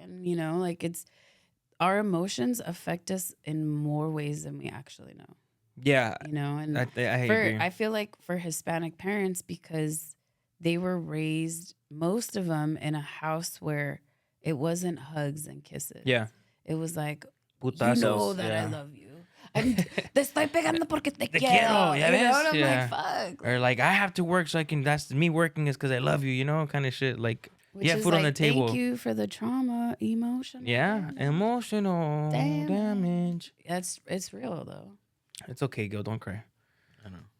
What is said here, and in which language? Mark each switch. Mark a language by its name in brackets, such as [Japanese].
[English] And you know, like it's our emotions affect us in more ways than we actually know. Yeah, you know, and I agree. I feel like for Hispanic parents, because they were raised, most of them, in a house where it wasn't hugs and kisses. Yeah, it was like, [Spanish] putazos, [English] you know that I love you. [Spanish] Te estoy pegando porque te quiero. [English] Yeah, you know, and I'm like, fuck. Or like, I have to work so I can. That's me working is because I love you. You know, kind of shit. Like, which is food like, on the table. Thank you for the trauma, emotional. Yeah, emotional damage. It's real though. It's okay, Gil. Don't cry. I know.